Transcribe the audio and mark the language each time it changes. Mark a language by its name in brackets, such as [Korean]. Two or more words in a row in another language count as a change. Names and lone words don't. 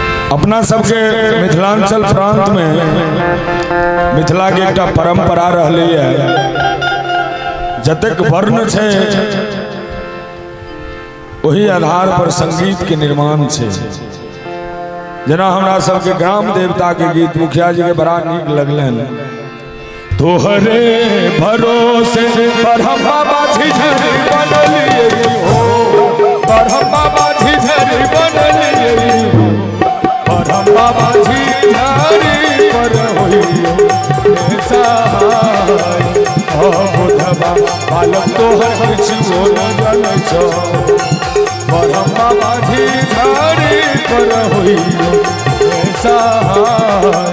[Maithili] अपना सबके मिथिलांचल प्रांत में मिथिला के एक परंपरा रही है। जतेक वर्ण छे वही आधार पर संगीत के निर्माण छे। जना हमरा सबके ग्राम देवता के गीत मुखिया जी के बड़ा नीक लगलन। तोहरे भरोसे ब्रह्मा बाजी झरी बनलिए हो, ब्रह्मा बाजी झरी बनलिए हो, ब्रह्मा बाजी झरी पर होइयो सहाय। बुधवा बालक तोहर किछु न जानै छौ, ब्रह्मा बाजी झरी पर होइयो सहाय।